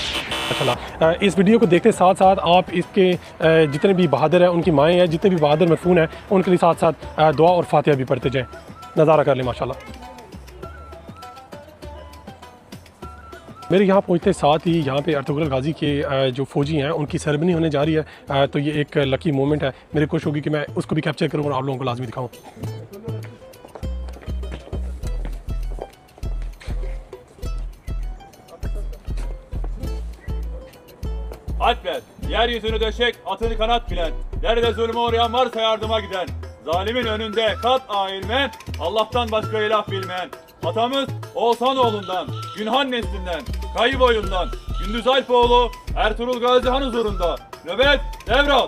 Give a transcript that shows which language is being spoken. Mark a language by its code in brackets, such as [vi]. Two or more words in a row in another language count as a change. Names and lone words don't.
[ur] اچھا، اس ویڈیو کو دیکھتے ساتھ ساتھ آپ اس کے جتنے بھی بہادر ہیں، ان کی مائیں ہیں، جتنے بھی بہادر مدفون ہیں، ان کے لیے ساتھ ساتھ دعا اور فاتحہ بھی پڑھتے جائیں. نظارہ کر لیں ماشاءاللہ۔ میرے یہاں پہنچتے ساتھ ہی یہاں پہ ارطغرل غازی کے جو فوجی ہیں ان کی سیریمنی ہونے جا رہی ہے. تو یہ ایک [en] lucky moment [ur] ہے. میری کوشش ہوگی کہ میں اس کو بھی کیپچر کروں اور آپ لوگوں کو لازمی دکھاؤں. [tr] Alpler, yeryüzünü döşek, atını kanat bilen, nerede zulme uğrayan varsa yardıma giden, zalimin önünde kat eğilmeyen, Allah'tan başka ilah bilmeyen, atamız Oğuzhanoğlu'ndan, Günhan neslinden, Kayı boyundan, Gündüz Alpoğlu, Ertuğrul Gazi Han huzurunda, nöbet devral.